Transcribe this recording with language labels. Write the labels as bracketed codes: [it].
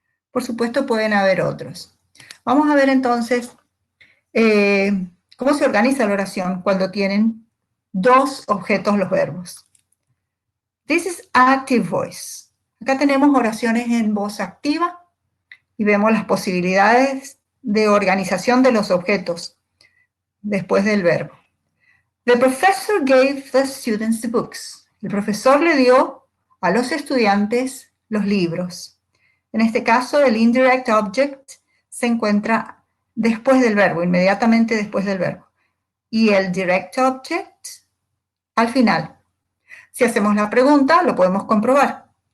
[es] Por supuesto pueden haber otros. Vamos a ver entonces cómo se organiza la oración cuando tienen dos objetos los verbos. [en] This is active voice. [es] Acá tenemos oraciones en voz activa y vemos las posibilidades de organización de los objetos después del verbo. [en] The professor gave the students the books. [es] El profesor le dio a los estudiantes los libros. En este caso, el indirect object se encuentra después del verbo, inmediatamente después del verbo. Y el direct object al final. Si hacemos la pregunta, lo podemos comprobar.